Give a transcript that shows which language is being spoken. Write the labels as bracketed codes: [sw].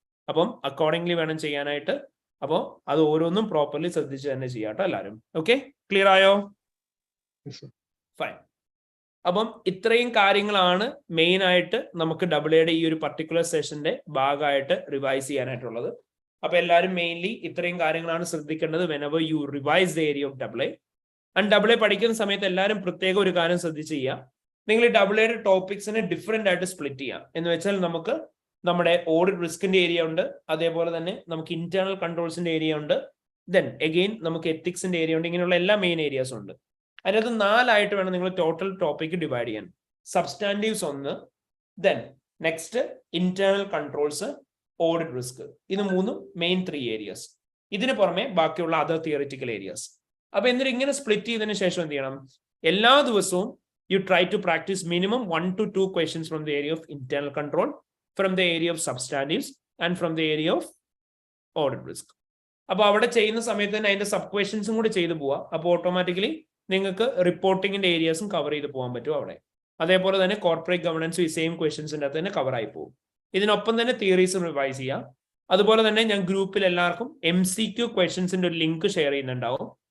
[ml] അപ്പം അക്കോർഡിംഗ്ലി വേണം ചെയ്യാനായിട്ട്. അപ്പോൾ അത് ഓരോന്നും പ്രോപ്പർലി ശ്രദ്ധിച്ച് തന്നെ ചെയ്യാട്ടോ എല്ലാവരും. ഓക്കെ, ക്ലിയർ ആയോ? ഫൈൻ. അപ്പം ഇത്രയും കാര്യങ്ങളാണ് മെയിൻ ആയിട്ട് നമുക്ക് ഡബിൾ എയുടെ ഈ ഒരു പർട്ടിക്കുലർ സെഷന്റെ ഭാഗമായിട്ട് റിവൈസ് ചെയ്യാനായിട്ടുള്ളത്. അപ്പൊ എല്ലാവരും മെയിൻലി ഇത്രയും കാര്യങ്ങളാണ് ശ്രദ്ധിക്കേണ്ടത് [en] whenever you revise the area of double A. [ml] And double A പഠിക്കുന്ന സമയത്ത് എല്ലാവരും പ്രത്യേകം ഒരു കാര്യം ശ്രദ്ധിച്ച് ചെയ്യുക. നിങ്ങൾ ഈ ഡബിൾ എയുടെ ടോപ്പിക്സിനെ ഡിഫറെന്റ് ആയിട്ട് സ്പ്ലിറ്റ് ചെയ്യാം. എന്ന് വെച്ചാൽ നമുക്ക് നമ്മുടെ ഓഡിറ്റ് റിസ്കിന്റെ ഏരിയ ഉണ്ട്, അതേപോലെ തന്നെ നമുക്ക് ഇന്റേണൽ കൺട്രോൾസിന്റെ ഏരിയ ഉണ്ട്, ദെൻ അഗെയിൻ നമുക്ക് എത്തിക്സിന്റെ ഏരിയ ഉണ്ട്. ഇങ്ങനെയുള്ള എല്ലാ മെയിൻ ഏരിയാസും ഉണ്ട്. അതിനകത്ത് 4 ആയിട്ട് വേണം നിങ്ങൾ ടോട്ടൽ ടോപ്പിക് ഡിവൈഡ് ചെയ്യാൻ. സബ്സ്റ്റാൻറ്റീവ്സ് 1, then next internal controls, audit risk. ഇത് 3 മെയിൻ 3 ഏരിയാസ്. ഇതിന് പുറമെ ബാക്കിയുള്ള അതർ തിയറിറ്റിക്കൽ ഏരിയാസ്. അപ്പൊ എന്നിട്ട് ഇങ്ങനെ സ്പ്ലിറ്റ് ചെയ്തതിനു ശേഷം എന്ത് ചെയ്യണം, എല്ലാ ദിവസവും [en] you try to practice minimum 1 to 2 questions from the area of internal control, from the area of substantives, and from the area of audit risk. [ml] അപ്പോൾ അവിടെ ചെയ്യുന്ന സമയത്ത് തന്നെ അതിന്റെ സബ് ക്വസ്റ്റ്യൻസും കൂടി ചെയ്തു പോവാ. അപ്പോൾ ഓട്ടോമാറ്റിക്കലി നിങ്ങൾക്ക് റിപ്പോർട്ടിങ്ങിന്റെ ഏരിയാസും കവർ ചെയ്ത് പോകാൻ പറ്റും അവിടെ. അതേപോലെ തന്നെ കോർപ്പറേറ്റ് ഗവർണൻസും ഈ സെയിം ക്വസ്റ്റ്യൻസിന്റെ അകത്ത് തന്നെ കവർ ആയി പോകും. ഇതിനൊപ്പം തന്നെ തിയറീസും റിവൈസ് ചെയ്യാം. അതുപോലെ തന്നെ ഞാൻ ഗ്രൂപ്പിൽ എല്ലാവർക്കും MCQ ക്വസ്റ്റ്യൻസിന്റെ ഒരു ലിങ്ക് ഷെയർ ചെയ്യുന്നുണ്ടാവും.